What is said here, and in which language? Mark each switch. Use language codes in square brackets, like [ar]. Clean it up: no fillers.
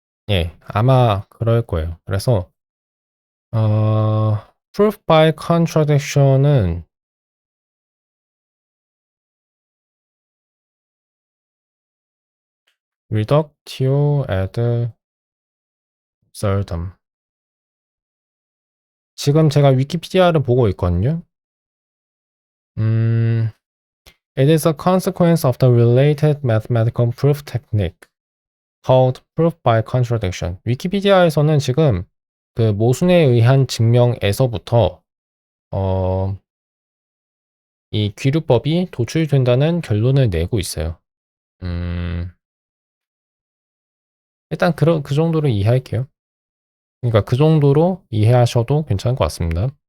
[ko] 예, 아마 그럴 거예요. 그래서 [en] proof by contradiction [ko] 은 reductio ad absurdum. 지금 제가 위키피디아를 보고 있거든요. [en] It is a consequence of the related mathematical proof technique called proof by contradiction. [ko] 위키피디아에서는 지금 그 모순에 의한 증명에서부터 이 귀류법이 도출된다는 결론을 내고 있어요. 일단 그 정도로 이해할게요. 그러니까 그 정도로 이해하셔도 괜찮을 것 같습니다.